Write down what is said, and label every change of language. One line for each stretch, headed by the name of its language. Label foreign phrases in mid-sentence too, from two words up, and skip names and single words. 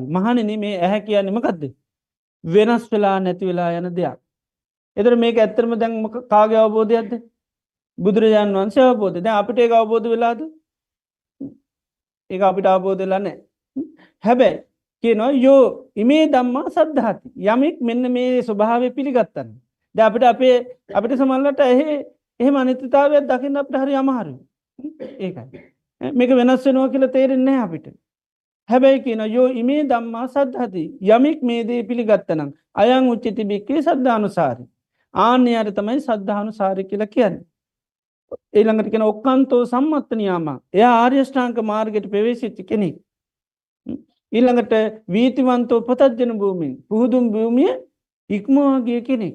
Sinhala: මහණෙනි මේ ඇහැ කියන්නේ මොකද්ද? වෙනස් වෙලා නැති වෙලා යන දෙයක්. ඒතර මේක ඇත්තටම දැන් කාගේ අවබෝධයක්ද? බුදුරජාණන් වහන්සේ අවබෝධය. දැන් අපිට ඒක අවබෝධ වෙලාද? ඒක අපිට අවබෝධ වෙලා නැහැ. හැබැයි කියනවා
Pali: යෝ ඉමේ ධම්මා සද්ධාති.
Sinhala: යමෙක් මෙන්න මේ ස්වභාවය පිළිගත්තා. දැන් අපිට සමහරවිට එහෙම අනිත්‍යතාවයක් දකින්න අපිට හරි අමාරුයි. ඒකයි. මේක වෙනස් වෙනවා කියලා තේරෙන්නේ නැහැ අපිට. හැබැයි කියන
Pali: යෝ ඉමේ ධම්මා සද්ධාති.
Sinhala: යමෙක් මේ දේ පිළිගත්තනම්
Pali: අයං උච්චති බික්ඛවේ සද්ධානුසාරි.
Sinhala: ආන්‍යයට තමයි සද්ධානුසාරි කියලා කියන්නේ. ඊළඟට කියන
Pali: ඔක්කාන්තෝ සම්මත්ත නියාම.
Sinhala: එයා ආර්ය ශ්‍රාංක මාර්ගයට ප්‍රවේශිච්ච කෙනෙක්. ඊළඟට
Pali: වීතිවන්තෝ පතජන භූමින්
Sinhala: පුහුදුම් භූමිය ඉක්මවා ගිය කෙනෙක්.